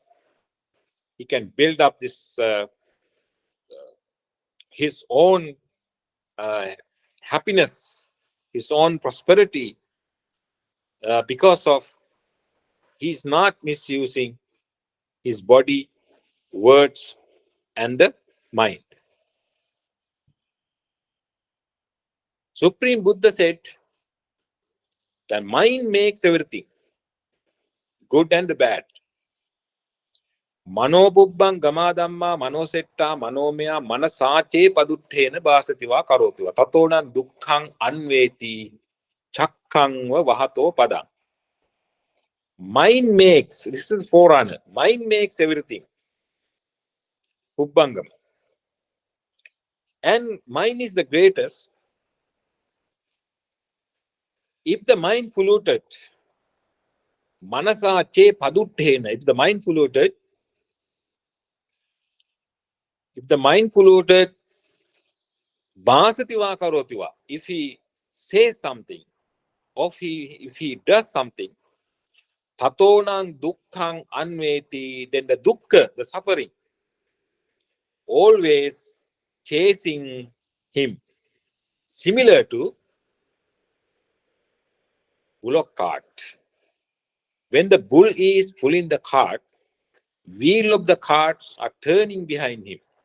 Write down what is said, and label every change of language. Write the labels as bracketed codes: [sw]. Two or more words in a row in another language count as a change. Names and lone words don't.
[en] He can build up this his own uh, happiness, his own prosperity, because of he's not misusing his body, words, and the mind. Supreme Buddha said, the mind makes everything, good and bad. [pi] Manobubbang gamadamma manosetta manomaya manasache paduttena basativa karotiva. Tatonan dukkhang anveti chakkang va vahato padang. [en] Mind makes, this is forerunner, mind makes everything. Pubbangam. And mind is the greatest. If the mind polluted, [pi] manasa che paduttena, [en] if the mind polluted, [pi] basativa karotiva, [en] if he says something, or if he does something, [pi] tatonang dukkhang anveti, [en] then the dukkha, the suffering, always chasing him. Similar to bullock cart. When the bull is pulling the cart, wheel of the carts are turning behind him.